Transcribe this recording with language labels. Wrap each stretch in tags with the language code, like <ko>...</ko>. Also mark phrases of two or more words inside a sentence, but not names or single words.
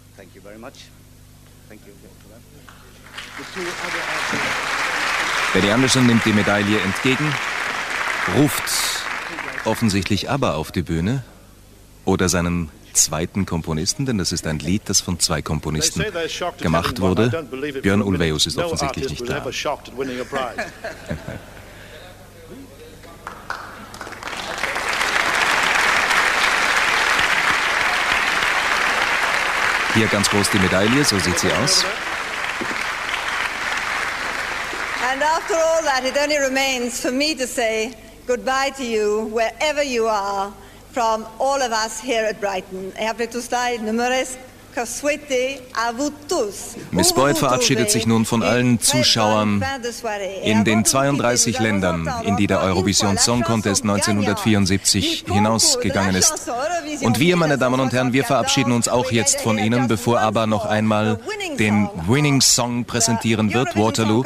<de>Benny Andersson nimmt die Medaille entgegen, ruft offensichtlich ABBA auf die Bühne oder seinen zweiten Komponisten, denn das ist ein Lied, das von 2 Komponisten gemacht wurde. Björn Ulvaeus ist offensichtlich nicht da. Hier ganz groß die Medaille, so sieht sie aus.</de> <en>And after all that, it only remains for me to say goodbye to you, wherever you are, from all of us here at Brighton.</en> <fr>Et après tout cela, il ne me reste qu'à souhaiter à vous tous.</fr> <de>Miss Boyd verabschiedet sich nun von allen Zuschauern in den 32 Ländern, in die der Eurovision Song Contest 1974 hinausgegangen ist. Und wir, meine Damen und Herren, wir verabschieden uns auch jetzt von Ihnen, bevor ABBA noch einmal den</de> <en>Winning Song</en> <de>präsentieren wird, Waterloo.</de>